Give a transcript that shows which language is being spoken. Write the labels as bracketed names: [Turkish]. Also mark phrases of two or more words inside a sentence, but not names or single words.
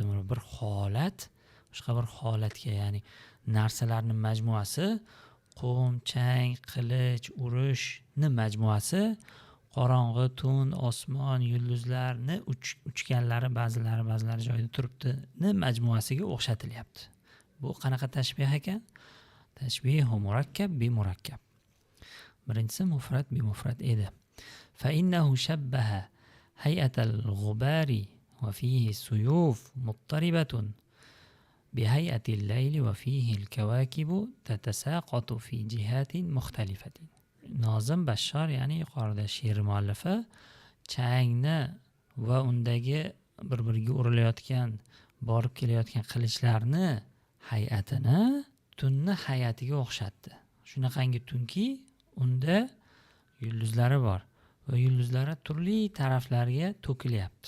[Uzbek] Bir holat boshqa bir holatga, ya'ni narsalarning majmuasi, qum, chang, qilich, urushni majmuasi, qorong'i tun, osmon, yulduzlarni uchganlari ba'zilari joyida turibdi-ni majmuasiga o'xshatilyapti. Bu qanaqa tashbih ekan? [Arabic] تشبيه مركب بمركب. [Uzbek] Birinchisi [Arabic] مفرد بمفرد [Uzbek] edi. [Arabic] فإنه شبه هيئة الغبار وفيه سيوف مضطربة بهيئة الليل وفيه الكواكب تتساقط في جهات مختلفة. [Uzbek] Nozim Bashshor, ya'ni yuqorida she'r muallifi, changni va undagi bir-biriga urilayotgan, borib kelayotgan qilichlarni hay'atini tunni hay'atiga o'xshatdi. Shunaqangi tunki unda yulduzlari bor va yulduzlari turli taraflarga to'kilyapti.